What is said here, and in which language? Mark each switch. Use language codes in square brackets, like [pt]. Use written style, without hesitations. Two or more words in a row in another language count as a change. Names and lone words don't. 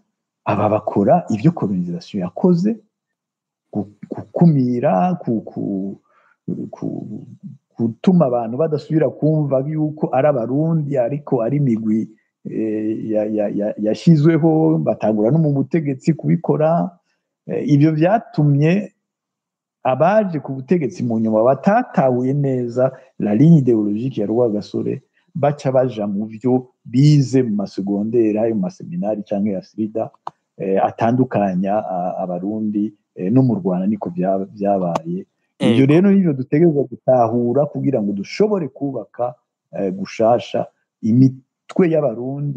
[rn] Aba bakora ibyo colonisation yakoze, gukumira, gutuma abantu badasubira kumva yuko ari Abarundi, ariko ari imigwi yashizweho, batangura no mu butegetsi kubikora. Ibyo byatumye abaje ku butegetsi mu nyuma batatahuye neza [fr] la ligne idéologique [rn] ya Rwagasore, baca baja mu byo bize mu masegondera ayo mu maseminari cyangwa ya sida atandukanya abarundi no mu Rwanda niko byabaye. Ibyo rero nibyo dutegerezwa gutahura kugira ngo dushobore kubaka gushasha imitwe y'abarundi.